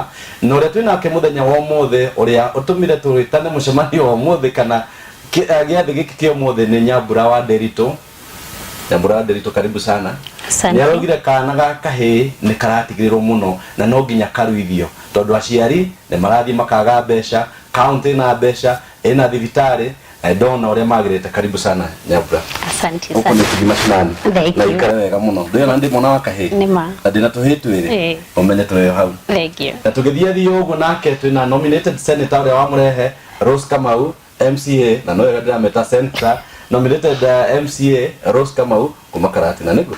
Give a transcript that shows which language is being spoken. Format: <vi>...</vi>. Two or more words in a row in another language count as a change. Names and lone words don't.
<ki>Na ũrĩa twĩnake mũthenya wa ũmũthĩ ũrĩa ũtũmire tũrĩtane mũcemanio wa ũmũthĩ kana gĩathĩ gĩkĩ kĩa ũmũthĩ nĩ Nyambura wa Nderitu. Nyambura wa Nderitu</ki> <sw>karibu sana.</sw> <ki>Nĩaraugire kana gaka kahĩ nĩ karatigĩrĩrwo mũno na no nginya karuithio tondũ aciari nĩ marathiĩ makaga mbeca, county na mbeca, ĩna thibitarĩ na ndona ũrĩa magĩrĩte.</ki> <sw>Karibu sana Nyambura. Asante sana. Uko</sw> <ki>nĩ tugi mashinani. Na ikara wega mũno. Ndĩona ndĩ mwana wa kahĩ. Nĩma. Na ndĩna tũhĩ twĩrĩ. Ũmenye tũrĩ hau.</ki> <en>Thank you.</en> <ki>Na tũgĩthiĩ ũguo nake twĩna</ki> <en>nominated senator</en> <ki>ũrĩa wa Mũrehe Rose Kamau MCA na no wega ndĩrameta</ki> <en>senator nominated MCA</en> <ki>Rose Kamau kuma Karati na nĩguo.</ki>